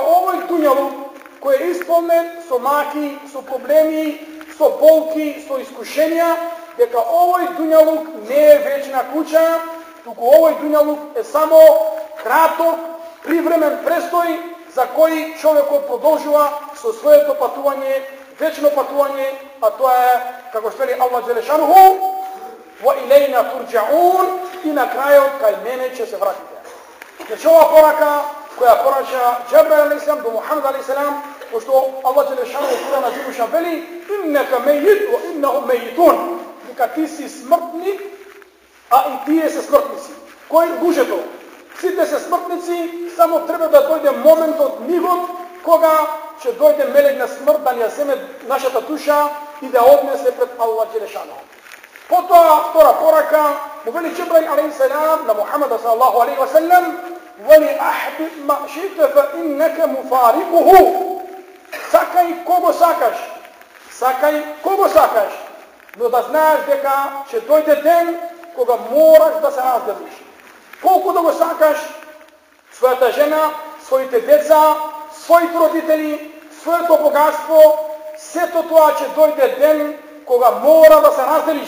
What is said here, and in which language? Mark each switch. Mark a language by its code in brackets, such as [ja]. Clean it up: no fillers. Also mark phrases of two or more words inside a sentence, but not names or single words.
[mk] овој дуњалук кој е исполнен со маки, со проблеми, со болки, со искушенија, дека овој дуњалук не е вечна куќа, туку овој дуњалук е само краток, привремен престој за кој човекот продолжува со своето патување, вечно патување, а тоа е, како што вели [ar] الله جل شأنه: "وإلينا ترجعون", [mk] и на крајот кај мене ќе се вратите. Значи ова порака која порача Џебраил алейхиселам до Мухамед алейхиселам, пошто [ar] الله جل شأنه [mk] во Кур'ан азимушан вели: [ar] "إنك ميت وإنهم ميتون", [mk] дека ти си смртник, а и тие се смртници. Кој лужето? Сите се смртници, само треба да дојде моментот, мигот, кога ќе дојде мелек на смрт да ни ја земе нашата душа и да однесе пред [ar] الله جل شأنه. [mk] Потоа втора порака му вели Џебраил алейхиселам на Мухаммед [ar] صلى الله عليه وسلم: "وأحبب ما شئت فإنك مفارقه." [mk] Сакај кого сакаш, сакај кого сакаш, но да знаеш дека ќе дојде ден кога мораш да се разделиш. Колку да го сакаш својата жена, своите деца, своите родители, своето богатство, сето тоа ќе дојде ден кога мора да се разделиш.